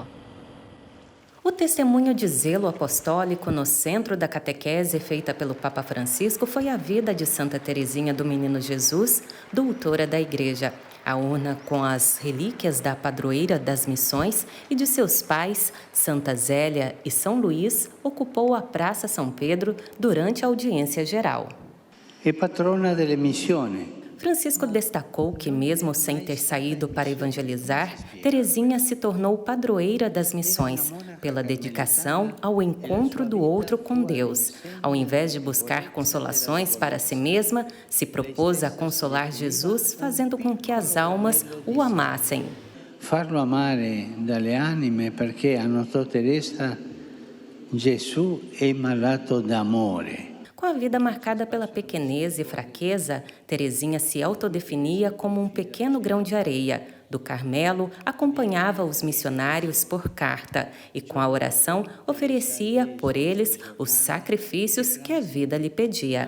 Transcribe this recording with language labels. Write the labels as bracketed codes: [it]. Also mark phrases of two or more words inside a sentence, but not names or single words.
[pt] O testemunho de zelo apostólico no centro da catequese feita pelo Papa Francisco foi a vida de Santa Teresinha do Menino Jesus, doutora da Igreja. A urna com as relíquias da padroeira das missões e de seus pais, Santa Zélia e São Luís, ocupou a Praça São Pedro durante a audiência geral. [it] É patrona delle missioni. [pt] Francisco destacou que, mesmo sem ter saído para evangelizar, Teresinha se tornou padroeira das missões, pela dedicação ao encontro do outro com Deus. Ao invés de buscar consolações para si mesma, se propôs a consolar Jesus, fazendo com que as almas o amassem. [it] Farlo amare dalle anime perché a Santa Teresa Gesù è malato d'amore. [pt] Com a vida marcada pela pequenez e fraqueza, Teresinha se autodefinia como um pequeno grão de areia, do Carmelo acompanhava os missionários por carta e, com a oração, oferecia por eles os sacrifícios que a vida lhe pedia.